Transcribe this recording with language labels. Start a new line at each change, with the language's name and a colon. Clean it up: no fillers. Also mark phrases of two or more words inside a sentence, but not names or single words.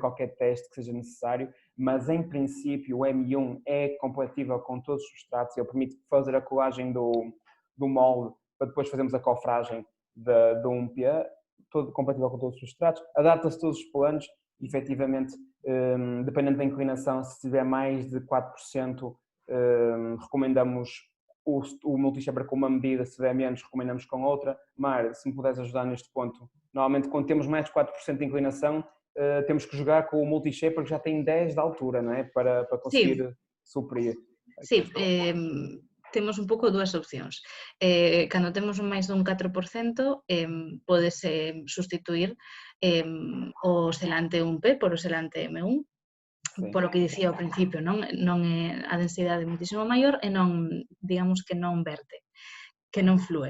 Portuguese: qualquer teste que seja necessário, mas em princípio o M1 é compatível com todos os substratos, ele permite fazer a colagem do molde para depois fazermos a cofragem do UMPA, todo compatível com todos os substratos, adapta-se a todos os planos, efetivamente, dependendo da inclinação, se tiver mais de 4%, recomendamos o multi-shaper com uma medida, se tiver menos, recomendamos com outra. Mar, se me puderes ajudar neste ponto, normalmente quando temos mais de 4% de inclinação, temos que jogar com o multi-shaper que já tem 10 de altura, não é? Para conseguir suprir.
Galician: Sí, temos un pouco dúas opcións. Cando temos máis dun 4%, pódese sustituir o selante 1P por o selante M1, polo que dicía ao principio, non é a densidade moitísimo maior e non, digamos que non verte, que non flúe.